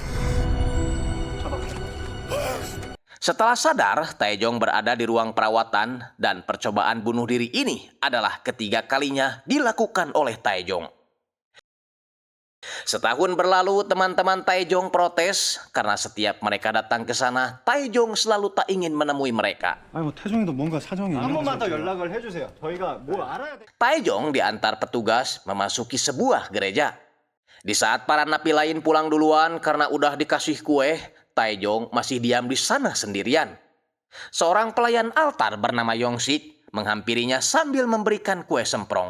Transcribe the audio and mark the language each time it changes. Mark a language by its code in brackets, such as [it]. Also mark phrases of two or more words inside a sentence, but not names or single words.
[id] Setelah sadar, Taejong berada di ruang perawatan dan percobaan bunuh diri ini adalah ketiga kalinya dilakukan oleh Taejong. Setahun berlalu, teman-teman Taejong protes karena setiap mereka datang ke sana, Taejong selalu tak ingin menemui mereka. [ko] 아니 뭐 태종이도 뭔가 사정이 한 있는 번만 더 거죠. 연락을 해주세요. 저희가 뭘 알아야 돼. [id] Taejong diantar petugas memasuki sebuah gereja. Di saat para napi lain pulang duluan karena udah dikasih kue, Taejong masih diam di sana sendirian. Seorang pelayan altar bernama Yongsik menghampirinya sambil memberikan kue semprong.